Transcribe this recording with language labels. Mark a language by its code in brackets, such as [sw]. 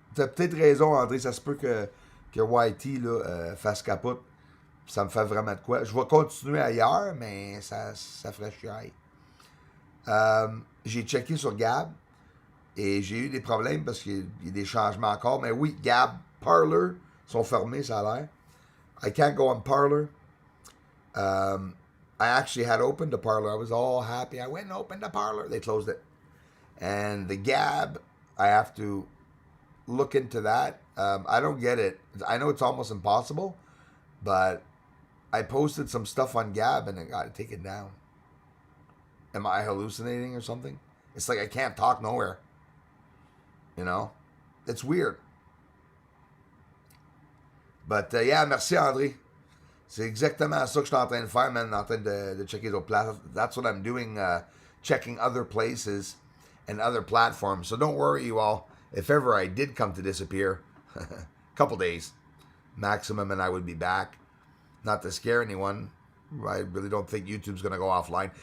[fr] T'as peut-être raison, André. Ça se peut que YT là, fasse capote. Ça me fait vraiment de quoi. Je vais continuer ailleurs, mais ça ferait chier. J'ai checké sur Gab et j'ai eu des problèmes parce qu'il y a des changements encore. Mais oui, Gab, Parler sont fermés, ça a l'air. [en] I can't go on Parler. I actually had opened the Parler. I was all happy. I went and opened the Parler. They closed it. And the Gab, I have to look into that. I don't get it. I know it's almost impossible, but I posted some stuff on Gab and it got taken down. Am I hallucinating or something? It's like I can't talk nowhere. You know? It's weird. But yeah, [fr] merci André. C'est exactement ça que je suis en train de faire, man. En train de checker les autres places. [en] That's what I'm doing, checking other places and other platforms. So don't worry, you all. If ever I did come to disappear, a couple days maximum, and I would be back. Not to scare anyone. I really don't think YouTube's going to go offline.